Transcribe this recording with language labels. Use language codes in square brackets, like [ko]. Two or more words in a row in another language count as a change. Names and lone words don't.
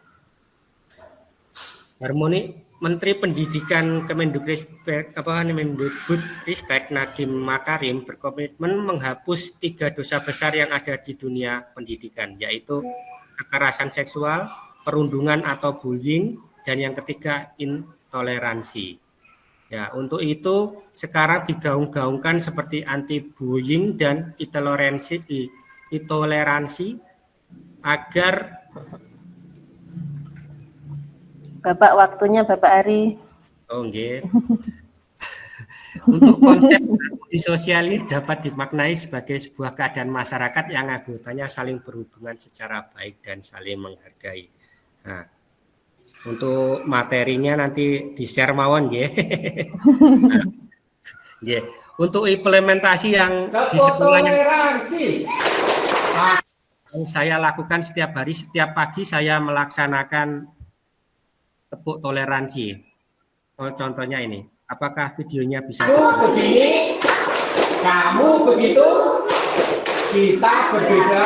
[id] Menteri Pendidikan Kemendikbudristek Nadiem Makarim berkomitmen menghapus 3 dosa besar yang ada di dunia pendidikan, yaitu kekerasan seksual, perundungan atau bullying, dan yang ketiga intoleransi. Ya, untuk itu sekarang digaung-gaungkan seperti anti bullying dan intoleransi agar Bapak, waktunya Bapak Ari. Oh, nggih. Untuk konsep harmoni sosial ini dapat dimaknai sebagai sebuah keadaan masyarakat yang anggotanya saling berhubungan secara baik dan saling menghargai. Nah, untuk materinya nanti di-share [jv] mawon nggih. [id] Nah, nggih. Untuk implementasi yang di sekolah yang saya lakukan setiap hari, setiap pagi saya melaksanakan tepuk toleransi. Oh, contohnya ini. Apakah videonya bisa? Begini, kamu begitu, kita berbeda.